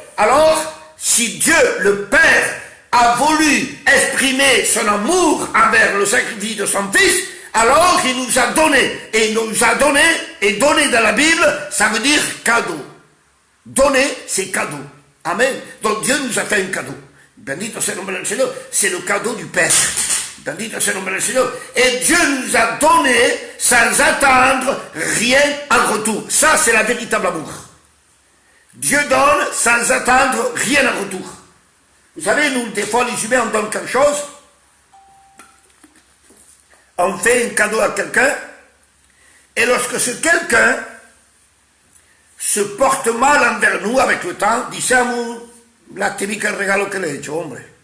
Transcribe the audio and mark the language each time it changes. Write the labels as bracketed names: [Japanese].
[French] Alors, si Dieu, le Père, a voulu exprimer son amour envers le sacrifice de son Fils, alors il nous a donné. Et il nous a donné, et donné dans la Bible, ça veut dire cadeau. Donner, c'est cadeau. Amen. Donc Dieu nous a fait un cadeau. [Spanish] Bendito sea el nombre del Señor. [French] C'est le cadeau du Père. [Spanish] Bendito sea el nombre del Señor. [French] Et Dieu nous a donné sans attendre rien en retour. Ça, c'est la véritable amour. Dieu donne sans attendre rien en retour. Vous savez, nous, des fois, les humains, on donne quelque chose, on fait un cadeau à quelqu'un, et lorsque ce quelqu'un se porte mal envers nous avec le temps, [Spanish] diciamo, la típica regalo que le he hecho, hombre.